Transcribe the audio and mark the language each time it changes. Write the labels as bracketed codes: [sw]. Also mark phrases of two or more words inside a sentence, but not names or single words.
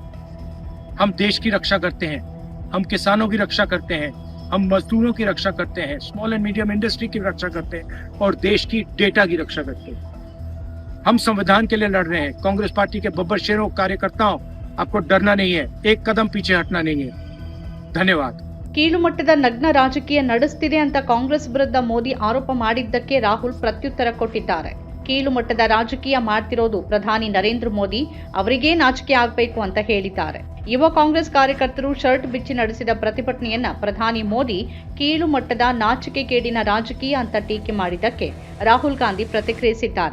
[hi] हम देश की रक्षा करते हैं, हम किसानों की रक्षा करते हैं, हम मजदूरों की रक्षा करते हैं, [en] small and medium industry [hi] की रक्षा करते हैं और देश की डेटा की रक्षा करते हैं. हम संविधान के लिए लड़ रहे हैं. कांग्रेस पार्टी के बब्बर शेरों, कार्यकर्ताओं, आपको डरना नहीं है, एक कदम पीछे हटना नहीं है. धन्यवाद. [kn] ಕೀಳುಮಟ್ಟದ ನಗ್ನ ರಾಜಕೀಯ ನಡೆಸುತ್ತಿದೆ ಅಂತ ಕಾಂಗ್ರೆಸ್ ವಿರುದ್ಧ ಮೋದಿ ಆರೋಪ ಮಾಡಿದ್ದಕ್ಕೆ ರಾಹುಲ್ ಪ್ರತ್ಯುತ್ತರ ಕೊಟ್ಟಿದ್ದಾರೆ. ಕೀಳುಮಟ್ಟದ ರಾಜಕೀಯ ಮಾಡ್ತಿರೋದು ಪ್ರಧಾನಿ ನರೇಂದ್ರ ಮೋದಿ, ಅವರಿಗೇ ನಾಚಿಕೆ ಆಗಬೇಕು ಅಂತ ಹೇಳಿದ್ದಾರೆ. ಯುವ ಕಾಂಗ್ರೆಸ್ ಕಾರ್ಯಕರ್ತರು ಶರ್ಟ್ ಬಿಚ್ಚಿ ನಡೆಸಿದ ಪ್ರತಿಭಟನೆಯನ್ನ ಪ್ರಧಾನಿ ಮೋದಿ ಕೀಳು ಮಟ್ಟದ ನಾಚಿಕೆಗೇಡಿನ ರಾಜಕೀಯ ಅಂತ ಟೀಕೆ ಮಾಡಿದ್ದಕ್ಕೆ ರಾಹುಲ್ ಗಾಂಧಿ ಪ್ರತಿಕ್ರಿಯಿಸಿದ್ದಾರೆ.